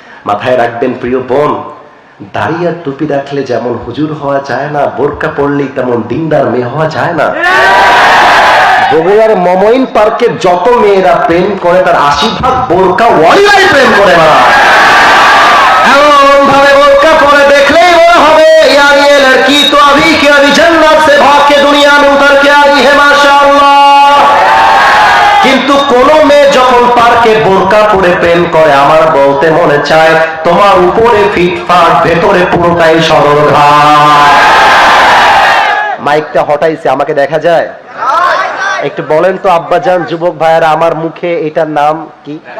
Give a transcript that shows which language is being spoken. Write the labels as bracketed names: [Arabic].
[Bangla] মাথায় রাখবেন প্রিয় বোন, দাড়ি আর টুপি রাখলে যেমন হুজুর হওয়া যায় না, বোরকা পড়লেই তেমন দিনদার মেয়ে হওয়া যায় না। বগুড়ার মমইন পার্কে যত মেয়েরা প্রেম করে তার 80% বোরকাওয়ালিরাই প্রেম করে না। এমন ভাবে বোরকা পরে দেখলেই মনে হবে [Hindi] यार ये लड़की तो अभी के अभी जन्नत से भाग के दुनिया में उतर के आई है माशाअल्लाह। [Bangla] কিন্তু কোন মেয়ে যখন পার্কে বোরকা পরে প্রেম করে আমার বলতে মনে চায় তোমার উপরে ফিটফাট, ভেতরে পুরোটাই সরল ঘাস। মাইকটা হটাইছে, আমাকে দেখা যায়? একটু বলেন তো আব্বাজান, যুবক ভাইয়ারা, আমার মুখে এটার নাম কি?